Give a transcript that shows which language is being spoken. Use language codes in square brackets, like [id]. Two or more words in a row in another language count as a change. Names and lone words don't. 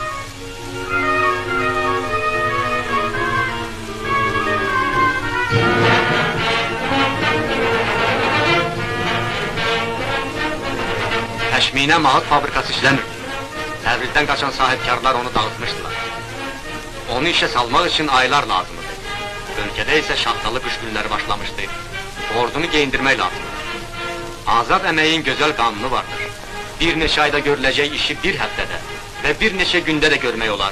[az] Təşminə mağut fabrikası işləmirdi. Təbrizdən qaçan sahibkarlar onu dağıtmışdılar. Onu işe salmaq için aylar lazımdı. [tr] Ülkede ise [az] şaxtalı qış günləri başlamışdı. Ordunu geyindirmək lazımdı. Azad əməyin gözəl qanunu vardır. Bir neçə ayda görüləcək işi bir həftədə və bir neçə gündə də görmək olar.